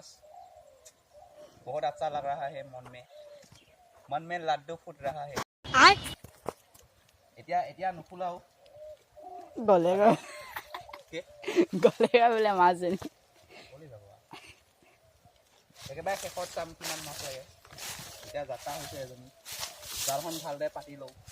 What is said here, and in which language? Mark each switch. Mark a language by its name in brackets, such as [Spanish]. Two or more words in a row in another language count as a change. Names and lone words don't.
[Hindi] बहुत अच्छा लग रहा है, मन में लड्डू फूट रहा है। [Assamese] এতিয়া নুফুলাও, গলেগা বোলে মাছজনী একেবাৰে শেষত চাম কিমান মাছ লাগে। এতিয়া যাত্ৰা হৈছে এজনী, জালখন ভালদৰে পাতি লওঁ।